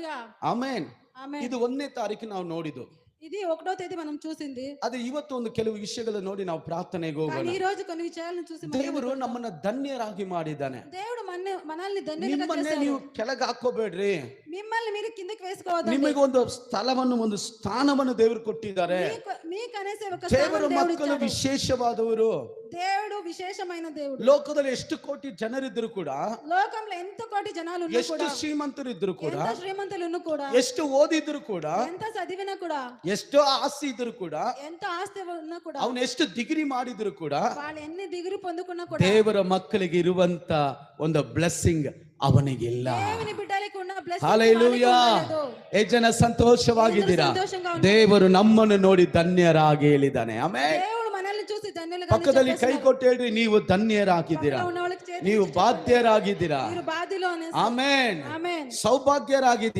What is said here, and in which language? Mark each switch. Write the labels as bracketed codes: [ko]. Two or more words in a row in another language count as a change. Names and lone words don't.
[kn] ಆಮೆನ್. ಆಮೆನ್. ಇದು 1ನೇ ತಾರೀಕು ನಾವು ನೋಡಿದ್ದು. [te] ఇది 1వ తేదీ మనం చూసింది. [kn] ಅದೇ ಇವತ್ತು ಒಂದು ಕೆಲವು ವಿಷಯಗಳು ನೋಡಿ ನಾವು ಪ್ರಾರ್ಥನೆಗೆ [te] కానీ [kn] ಹೋಗೋಣ. [te] ఈ రోజు కొన్ని విషయాలను చూసి మనం [kn] ದೇವರು ನಮ್ಮನ್ನ ಧನ್ಯರಾಗಿ ಮಾಡಿದ್ದಾನೆ. [te] దేవుడు మనల్ని ధన్యులుగా [kn] ನಿಮ್ಮನ್ನೇ [te] చేశారు. [kn] ನೀವು ಕೆಳಗೆ ಹಾಕೋಬೇಡ್ರಿ. [te] మిమ్మల్ని మీరు కిందకి వేసుకోవద్దండి. [kn] ನಿಮಗೆ ಒಂದು ಸ್ಥಳವನ್ನು, ಒಂದು ಸ್ಥಾನವನ್ನು ದೇವರು ಕೊಟ್ಟಿದ್ದಾರೆ. [te] మీకు అనేసి ఒక [kn] ದೇವರ [te] స్థానం దేవుడు [kn] ಮಕ್ಕಳು [te] ఇచ్చాడు. [kn] ವಿಶೇಷವಾದವರು. [te] దేవుడు విశేషమైన దేవుడు. [kn] ಲೋಕದಲ್ಲಿ ಎಷ್ಟು ಕೋಟಿ ಜನರಿದ್ರು ಕೂಡ, [te] లోకంలో ఎంత కోటి జనాలు ఉన్నా [kn] ಎಷ್ಟು [te] కూడా, [kn] ಶ್ರೀಮಂತರು ಇದ್ರು ಕೂಡ, [te] ఎంత శ్రీమంతులు ఉన్నా కూడా, [kn] ಎಷ್ಟು ಓದಿದ್ರು ಕೂಡ, [te] ఎంత చదివినా కూడా, [kn] ಎಷ್ಟೋ ಆಸ್ತಿ ಇದ್ರು ಕೂಡ, [te] ఎంత ఆస్తి ఉన్నా కూడా, [kn] ಅವನು ಎಷ್ಟು ಡಿಗ್ರಿ ಮಾಡಿದ್ರು ಕೂಡ, [te] వాళ్ళు ఎన్ని డిగ్రీ పొందుకున్నా కూడా, [kn] ದೇವರ ಮಕ್ಕಳಿಗೆ ಇರುವಂತ ಒಂದು ಬ್ಲೆಸ್ಸಿಂಗ್ ಅವನಿಗಿಲ್ಲ. [te] దేవుని బిడ్డలకు ఉన్న బ్లెస్సింగ్ [kn] ಹಲ್ಲೆಲೂಯಾ. ಎಷ್ಟು ಜನ ಸಂತೋಷವಾಗಿದ್ದೀರಾ? ದೇವರು ನಮ್ಮನ್ನು ನೋಡಿ ಧನ್ಯರಾಗಿ ಹೇಳಿದ್ದಾನೆ. ಆಮೆನ್. [te] దేవుడు మనల్ని చూసి ధన్యులుగా [kn] ಪಕ್ಕದಲ್ಲಿ ಕೈ ಕೊಟ್ಟು ಹೇಳ್ರಿ, ನೀವು ಧನ್ಯರಾಗಿದ್ದೀರಾ, ನೀವು ಬಾಧ್ಯರಾಗಿದ್ದೀರಾ. [te] మీరు బాధ్యులు అనేసి. [kn] ಆಮೆನ್. [te] ఆమేన్. [kn] ಸೌಭಾಗ್ಯರಾಗಿದ್ದೀರಾ.